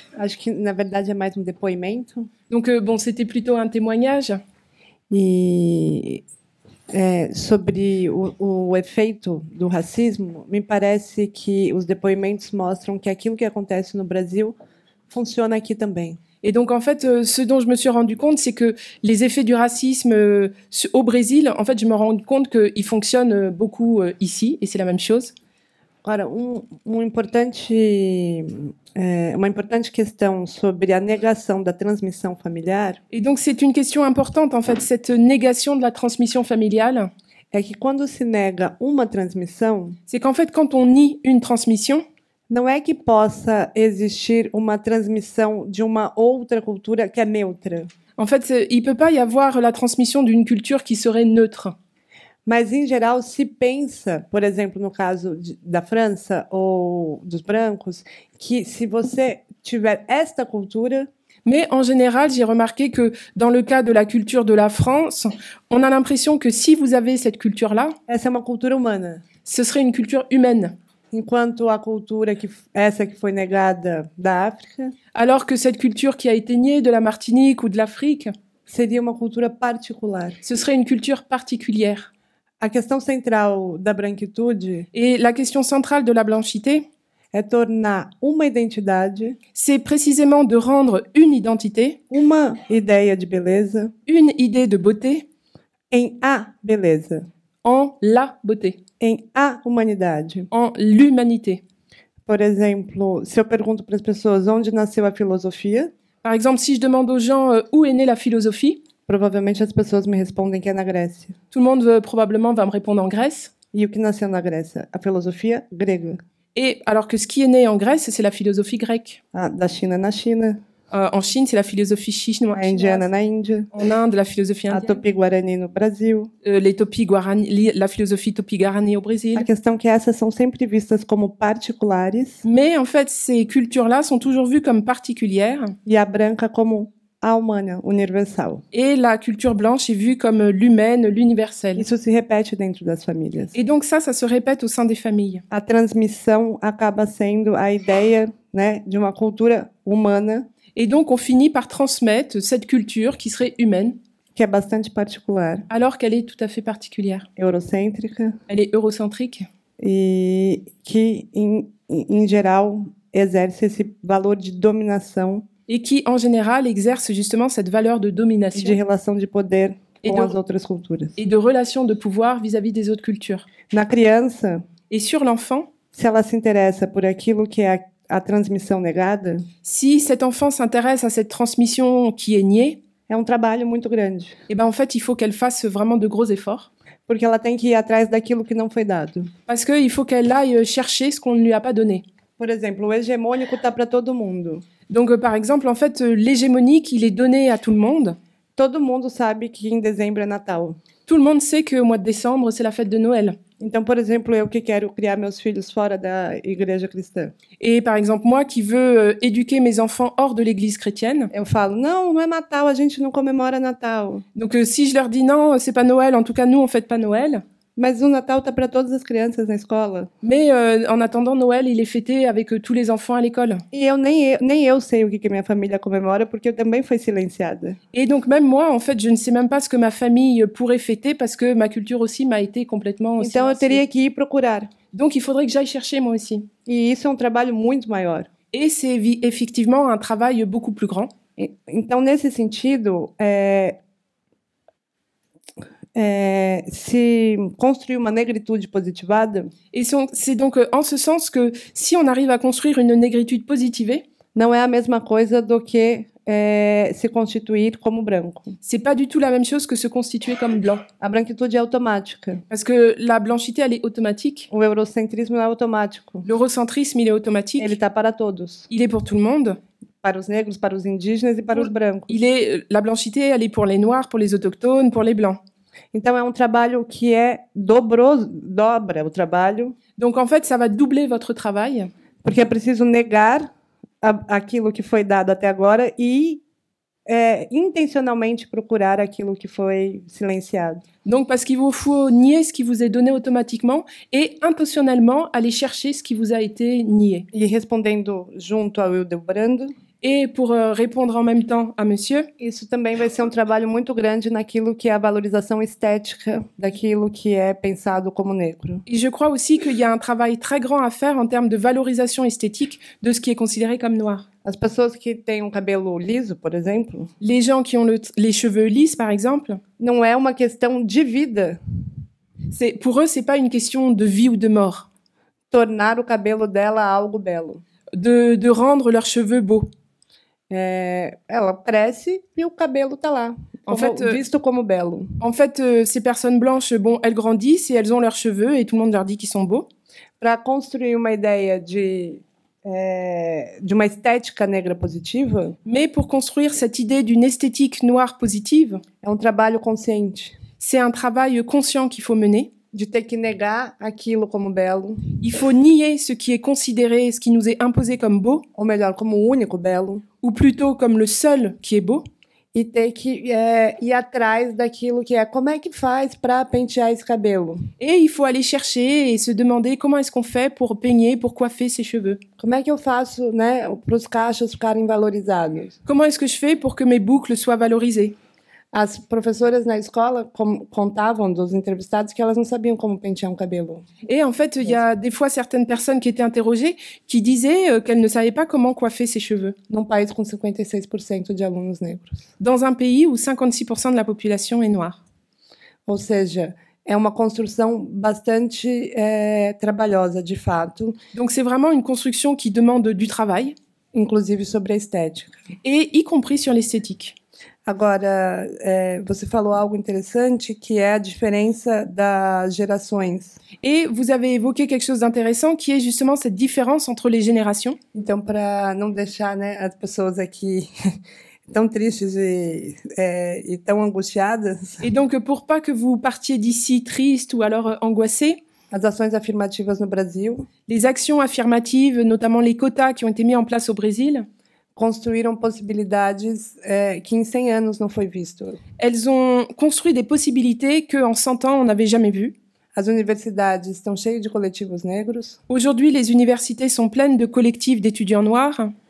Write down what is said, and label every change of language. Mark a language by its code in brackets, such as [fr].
[pt] Acho que, na verdade, é mais depoimento. [fr] Donc, bon, c'était plutôt un témoignage. [pt] E sobre o efeito do racismo, me parece que os depoimentos mostram que aquilo que acontece no Brasil funciona aqui também. [fr] Et donc, en fait, ce dont je me suis rendu compte, c'est que les effets du racisme au Brésil, en fait, je me rends compte qu'ils fonctionnent beaucoup ici, et c'est la même chose. [pt] Agora, uma importante questão sobre a negação da transmissão familiar. [fr] Et donc, c'est une question importante, en fait, cette négation de la transmission familiale. [pt] É que quando se nega uma transmissão, [fr] c'est qu'en fait, quand on nie une transmission, [pt] não é que possa existir uma transmissão de uma outra cultura que é neutra. [fr] En fait, il peut pas y avoir la transmission d'une culture qui serait neutre. [pt] Mas, em geral, se pensa, por exemplo, no caso da França ou dos brancos, que se você tiver esta cultura... [fr] Mais en général, j'ai remarqué que dans le cas de la culture de la France, on a l'impression que si vous avez cette culture-là, [pt] essa é uma cultura humana. [fr] Ce serait une culture humaine. [pt] Enquanto a cultura essa que foi negada da África, [fr] alors que cette culture qui a été niée de la Martinique ou de l'Afrique, [pt] seria uma cultura particular. [fr] Ce serait une culture particulière. [pt] A questão central da branquitude, [fr] et la question centrale de la blanchité, [pt] é tornar uma identidade, [fr] c'est précisément de rendre une identité, [pt] uma ideia de beleza, [fr] une idée de beauté, [pt] em a beleza, [fr] en la beauté, [pt] em a humanidade, [fr] en l'humanité. [pt] Por exemplo, se eu pergunto para as pessoas onde nasceu a filosofia, [fr] par exemple, si je demande aux gens où est née la philosophie, [pt] provavelmente as pessoas me respondem que é na Grécia. [fr] Tout le monde probablement va me répondre en Grèce. [pt] E o que nasceu na Grécia? A filosofia grega. [fr] Et alors que ce qui est né en Grèce, c'est la philosophie grecque. [pt] Da China na China. [fr] En Chine, c'est la philosophie chinoise. [pt] A indiana na Índia. [fr] En Inde, la philosophie indienne. [pt] A Tupi-Guarani no Brasil. [fr] Les Tupi-Guarani, la philosophie Tupi-Guarani au Brésil. [pt] A questão é que essas são sempre vistas como particulares. [fr] Mais en fait, ces cultures-là sont toujours vues comme particulières. [pt] E a branca como a humana, universal. [fr] Et la culture blanche est vue comme l'humaine, l'universelle. [pt] Isso se repete dentro das famílias. [fr] Et donc ça se répète au sein des familles. [pt] A transmissão acaba sendo a ideia, né, de uma cultura humana. [fr] Et donc on finit par transmettre cette culture qui serait humaine. [pt] Que é bastante particular. [fr] Alors qu'elle est tout à fait particulière. [pt] Eurocêntrica. [fr] Elle est eurocentrique. [pt] E que, em geral, exerce esse valor de dominação. [fr] Et qui, en général, exerce justement cette valeur de domination. [pt] De relação de poder com as outras culturas. [fr] Et de relation de pouvoir vis-à-vis des autres cultures. [pt] Na criança, [fr] et sur l'enfant, [pt] se ela se interessa por aquilo que é a transmissão negada, [fr] si cet enfant s'intéresse à cette transmission qui est niée, [pt] é trabalho muito grande. [fr] Et ben en fait, il faut qu'elle fasse vraiment de gros efforts. [pt] Porque ela tem que ir atrás daquilo que não foi dado. [fr] Parce que il faut qu'elle aille chercher ce qu'on ne lui a pas donné. [pt] Por exemplo, o hegemônico tá para todo mundo. [fr] Donc, par exemple, en fait, l'hégémonique, il est donné à tout le monde. [pt] Todo mundo sabe que em dezembro é Natal. [fr] Tout le monde sait qu'au mois de décembre, c'est la fête de Noël. [pt] Então, por exemplo, eu que quero criar meus filhos fora da igreja cristã. [fr] Et par exemple, moi qui veux éduquer mes enfants hors de l'église chrétienne. [pt] Eu falo, não é Natal, a gente não comemora Natal. [fr] Donc si je leur dis non, c'est pas Noël, en tout cas nous on fête pas Noël. [pt] Mas o Natal tá para todas as crianças na escola. [fr] Mais en attendant, Noël, il est fêté avec tous les enfants à l'école. [pt] E nem eu sei o que minha família comemora, porque eu também fui silenciada. [fr] Et donc même moi, en fait, je ne sais même pas ce que ma famille pourrait fêter parce que ma culture aussi m'a été complètement [pt] Então eu teria que ir procurar. [fr] Donc il faudrait que j'aille chercher moi aussi. [pt] E isso é trabalho muito maior. [fr] Et c'est effectivement un travail beaucoup plus grand. [pt] Então nesse sentido, se construire uma negritude positivada. [fr] Et c'est donc en ce sens que si on arrive à construire une négritude positivée, [pt] não é a mesma coisa do que se constituir como branco. [fr] C'est pas du tout la même chose que se constituer comme blanc. [pt] A branquitude é automática. [fr] Parce que la blanchité, elle est automatique. [pt] O eurocentrismo é automático. [fr] L'eurocentrisme, il est automatique. [pt] Ele tá para todos. [fr] Il est pour tout le monde. [pt] Para os negros, para os indígenas e para os brancos. [fr] La blanchité, elle est pour les noirs, pour les autochtones, pour les blancs. [pt] Então é trabalho que dobra o trabalho. [fr] Donc en fait, ça va doubler votre travail. [pt] Porque é preciso negar aquilo que foi dado até agora e intencionalmente procurar aquilo que foi silenciado. [fr] Donc parce qu'il vous faut nier ce qui vous est donné automatiquement et intentionnellement aller chercher ce qui vous a été nié. [pt] E respondendo junto ao Hildebrando. [fr] Et pour répondre en même temps à monsieur, [pt] isso também vai ser trabalho muito grande naquilo que é a valorização estética daquilo que é pensado como negro. [fr] Et je crois aussi qu'il y a un travail très grand à faire en termes de valorisation esthétique de ce qui est considéré comme noir. [pt] As pessoas que têm cabelo liso, por exemplo, [fr] les gens qui ont les cheveux lisses, par exemple, [pt] não é uma questão de vida. [fr] Pour eux, c'est pas une question de vie ou de mort. [pt] Tornar o cabelo dela algo belo. [fr] De rendre leurs cheveux beaux. [pt] Ela cresce e o cabelo tá lá, visto como belo. [fr] En fait, ces personnes blanches, bon, elles grandissent et elles ont leurs cheveux et tout le monde leur dit qu'ils sont beaux. [pt] Para construir uma ideia de uma estética negra positiva. [fr] Mais pour construire cette idée d'une esthétique noire positive, [pt] é trabalho consciente. [fr] C'est un travail conscient qu'il faut mener. [pt] De ter que negar aquilo como belo. [fr] Il faut nier ce qui est considéré, ce qui nous est imposé comme beau. [pt] Ou melhor, como o único belo. [fr] Ou plutôt comme le seul qui est beau. [pt] E ter que ir atrás daquilo que como é que faz para pentear esse cabelo. [fr] Et il faut aller chercher et se demander comment est-ce qu'on fait pour peigner, pour coiffer ses cheveux. [pt] Como é que eu faço, né, para os cachos ficarem valorizados? [fr] Comment est-ce que je fais pour que mes boucles soient valorisées? [pt] As professoras na escola contavam dos entrevistados que elas não sabiam como pentear cabelo. [fr] Et en fait, il y a des fois certaines personnes qui étaient interrogées qui disaient qu'elles ne savaient pas comment coiffer ses cheveux. [pt] Num país com 56% de alunos negros. [fr] Dans un pays où 56% de la population est noire. [pt] Ou seja, é uma construção bastante trabalhosa, de fato. [fr] Donc c'est vraiment une construction qui demande du travail. [pt] Inclusive sobre a estética. [fr] Et y compris sur l'esthétique. [pt] Agora, você falou algo interessante, que é a diferença das gerações. [fr] Et vous avez évoqué quelque chose d'intéressant, qui est justement cette différence entre les générations. [pt] Então, para não deixar, né, as pessoas aqui tão tristes e tão angustiadas. [fr] Et donc, pour pas que vous partiez d'ici tristes ou alors angoissés. [pt] As ações afirmativas no Brasil. [fr] Les actions affirmatives, notamment les quotas qui ont été mis en place au Brésil. [pt] Construíram possibilidades que em 100 anos não foi visto. [fr] Elles ont construit des possibilités que en 100 ans on n'avait jamais vues. [pt] As universidades estão cheias de coletivos negros. [fr] Aujourd'hui, les universités sont pleines de collectifs d'étudiants noirs.